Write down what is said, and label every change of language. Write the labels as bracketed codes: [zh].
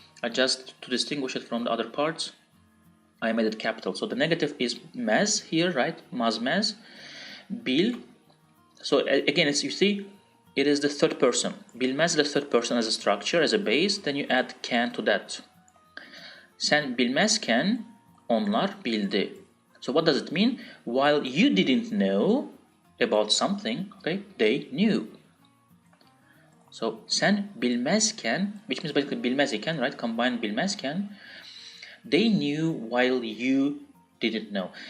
[en] I just, to distinguish it from the other parts, I made it capital. So the negative is mez here, right? Mazmez. Bil. So again, you see, it is the third person. Bilmez, the third person as a structure, as a base. Then you add can to that. [tr] Sen bilmezken onlar bildi. [en] So what does it mean? While you didn't know about something, okay, they knew. So [tr] sen bilmezken, [en] which means basically [tr] bilmez iken, [en] right? Combine bilmezken. They knew while you didn't know.